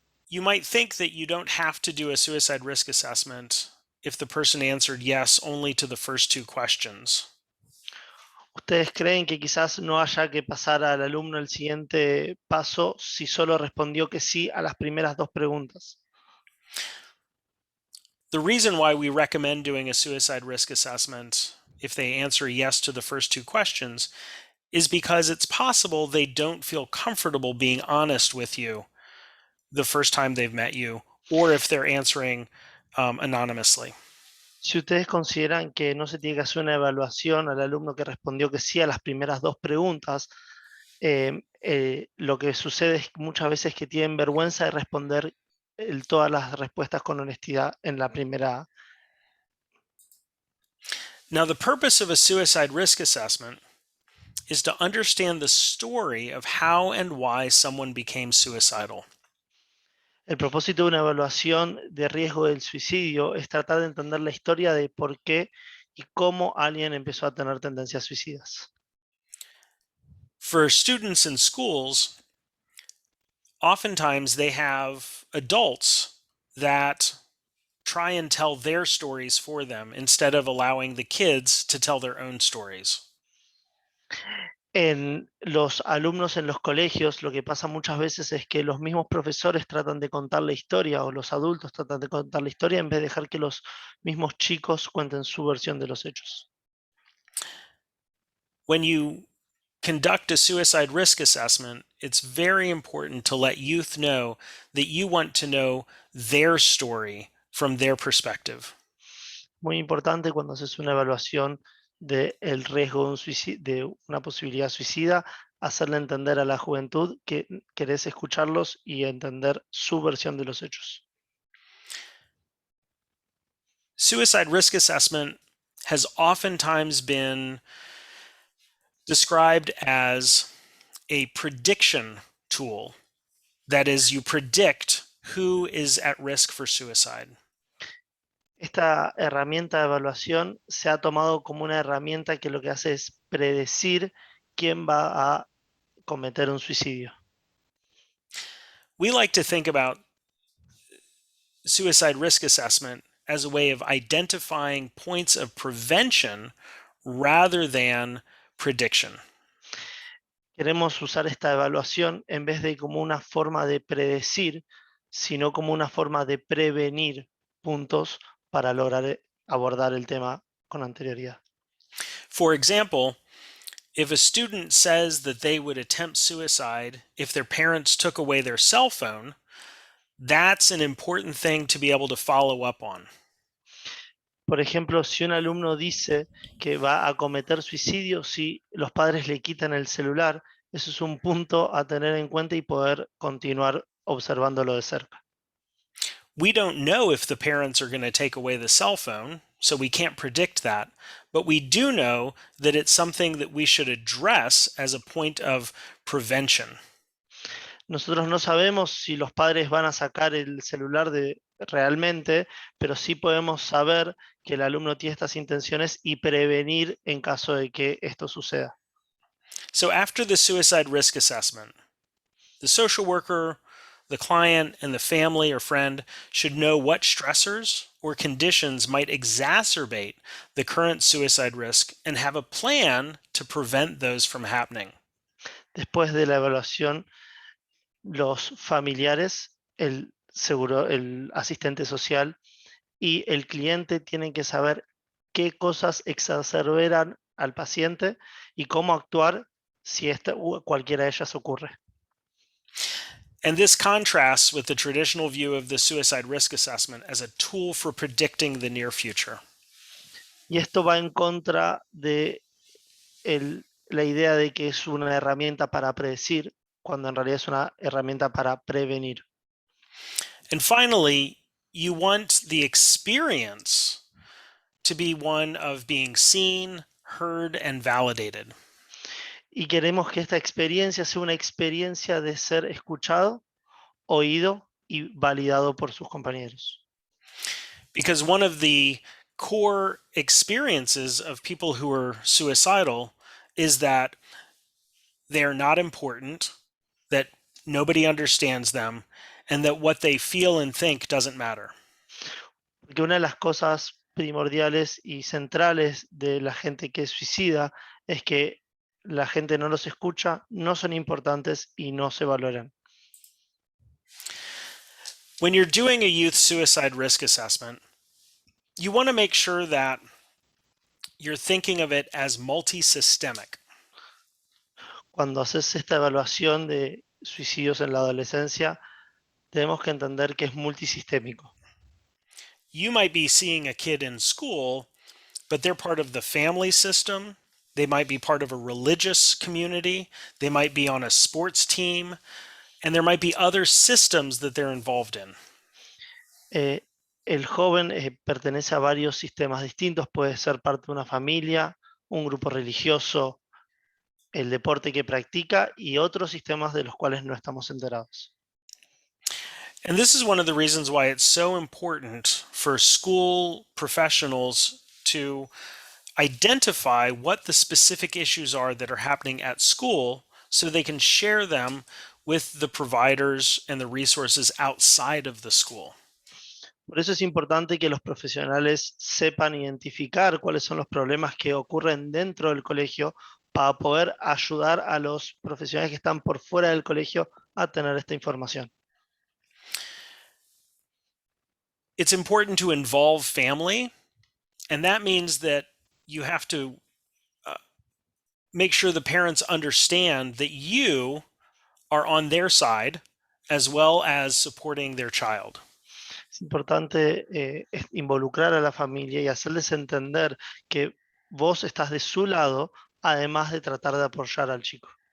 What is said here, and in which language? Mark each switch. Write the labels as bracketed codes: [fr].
[en] You might think that you don't have to do a suicide risk assessment if the person answered yes only to the first two questions. [es] ¿Ustedes creen que quizás no haya que pasar al alumno el siguiente paso si solo respondió que sí a las primeras dos preguntas? [en] The reason why we recommend doing a suicide risk assessment if they answer yes to the first two questions is because it's possible they don't feel comfortable being honest with you the first time they've met you, or if they're answering anonymously. [es] Si ustedes consideran que no se tiene que hacer una evaluación al alumno que respondió que sí a las primeras dos preguntas, lo que sucede es muchas veces que tienen vergüenza de responder todas las respuestas con honestidad en la primera. [en] Now, the purpose of a suicide risk assessment is to understand the story of how and why someone became suicidal. [es] El propósito de una evaluación de riesgo del suicidio es tratar de entender la historia de por qué y cómo alguien empezó a tener tendencias suicidas. [en] For students in schools, oftentimes they have adults that try and tell their stories for them instead of allowing the kids to tell their own stories. [es] En los alumnos en los colegios, lo que pasa muchas veces es que los mismos profesores tratan de contar la historia o los adultos tratan de contar la historia en vez de dejar que los mismos chicos cuenten su versión de los hechos. [en] When you conduct a suicide risk assessment, it's very important to let youth know that you want to know their story from their perspective. [es] Muy importante cuando haces una evaluación del riesgo de una posibilidad suicida, hacerle entender a la juventud que querés escucharlos y entender su versión de los hechos. [en] Suicide risk assessment has oftentimes been described as a prediction tool. That is, you predict who is at risk for suicide. [es] Esta herramienta de evaluación se ha tomado como una herramienta que lo que hace es predecir quién va a cometer un suicidio. [en] We like to think about suicide risk assessment as a way of identifying points of prevention rather than prediction. [es] Queremos usar esta evaluación en vez de como una forma de predecir, sino como una forma de prevenir puntos para lograr abordar el tema con anterioridad. [en] For example, if a student says that they would attempt suicide if their parents took away their cell phone, that's an important thing to be able to follow up on. [es] Por ejemplo, si un alumno dice que va a cometer suicidio si los padres le quitan el celular, Eso es un punto a tener en cuenta y poder continuar observándolo de cerca. [en] We don't know if the parents are going to take away the cell phone, so we can't predict that. But we do know that it's something that we should address as a point of prevention. [es] Nosotros no sabemos si los padres van a sacar el celular realmente, pero sí podemos saber que el alumno tiene estas intenciones y prevenir en caso de que esto suceda. [en] So after the suicide risk assessment, the social worker, the client, and the family or friend should know what stressors or conditions might exacerbate the current suicide risk and have a plan to prevent those from happening. [es] Después de la evaluación, los familiares, el asistente social y el cliente tienen que saber qué cosas exacerban al paciente y cómo actuar si cualquiera de ellas ocurre. [en] And this contrasts with the traditional view of the suicide risk assessment as a tool for predicting the near future. [es] Y esto va en contra de la idea de que es una herramienta para predecir, cuando en realidad es una herramienta para prevenir. [en] And finally, you want the experience to be one of being seen, heard, and validated. [es] Y queremos que esta experiencia sea una experiencia de ser escuchado, oído y validado por sus compañeros. [en] Because one of the core experiences of people who are suicidal is that they're not important, that nobody understands them, and that what they feel and think doesn't matter. [es] Porque una de las cosas primordiales y centrales de la gente que es suicida es que la gente no los escucha, no son importantes y no se valoran. [en] When you're doing a youth suicide risk assessment, you want to make sure that you're thinking of it as multisystemic. [es] Cuando haces esta evaluación de suicidios en la adolescencia, tenemos que entender que es multisistémico. [en] You might be seeing a kid in school, but they're part of the family system. They might be part of a religious community. They might be on a sports team. And there might be other systems that they're involved in. [es] El joven pertenece a varios sistemas distintos. Puede ser parte de una familia, un grupo religioso, el deporte que practica y otros sistemas de los cuales no estamos enterados. [en] And this is one of the reasons why it's so important for school professionals to identify what the specific issues are that are happening at school so they can share them with the providers and the resources outside of the school. [es] Por eso es importante que los profesionales sepan identificar cuáles son los problemas que ocurren dentro del colegio para poder ayudar a los profesionales que están por fuera del colegio a tener esta información. [en] It's important to involve family, and that means that you have to make sure the parents understand that you are on their side as well as supporting their child. [es] Es importante involucrar a la familia y hacerles entender que vos estás de su lado, además de tratar de apoyar al chico.